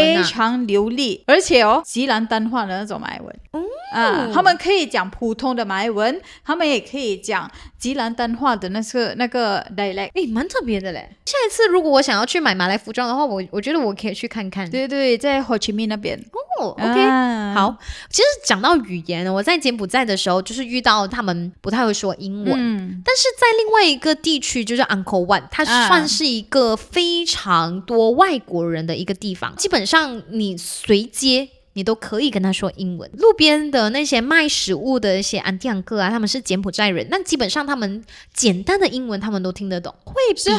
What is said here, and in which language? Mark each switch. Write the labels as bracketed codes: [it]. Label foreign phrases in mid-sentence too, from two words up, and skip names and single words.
[zh] 非常流利，而且吉蘭丹話的那種馬來文。他們可以講普通的馬來文，他們也可以講吉蘭丹話的那個 dialect。蠻特別的嘞。下一次如果我想要去買馬來服裝的話，我覺得我可以去看看。對對，在hồ chí minh那邊。 OK，好。其實講到語言，我在柬埔寨的時候，就是遇到他們不太會說英文，但是在另外一個地區，就是 Angkor Wat， 它算是一個非常多外國人的一個地方。基本上你隨街你都可以跟他說英文。路邊的那些賣食物的一些安迪安哥啊，他們是柬埔寨人，那基本上他們簡單的英文他們都聽得懂，會比較。